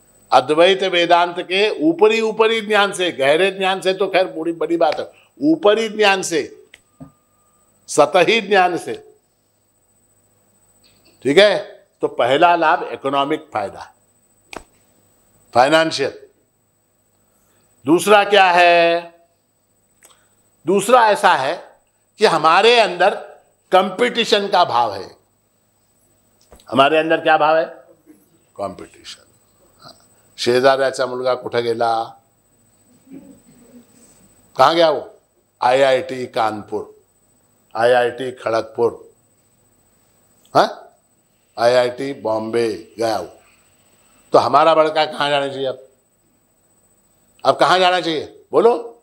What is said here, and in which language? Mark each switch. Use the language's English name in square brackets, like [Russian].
[Hindi] अद्वैत वेदांत के ऊपरी ज्ञान से, गहरे ज्ञान से तो खैर बड़ी बड़ी बात है, ऊपरी ज्ञान से, सतही ज्ञान से, ठीक है, तो पहला लाभ इकोनॉमिक फायदा, फाइनेंशियल। दूसरा क्या है? दूसरा ऐसा है कि हमारे अंदर कंपटीशन का भाव है। हमारे अंदर क्या भाव है? कॉम्पिटिशन। [Marathi] शेजाऱ्याचा मुलगा कुठे गेला? [Hindi] कहाँ गया वो? IIT कानपुर, IIT खड़गपुर, हाँ, IIT बॉम्बे गया वो। तो हमारा बड़का कहाँ जाना चाहिए? अब कहाँ जाना चाहिए बोलो?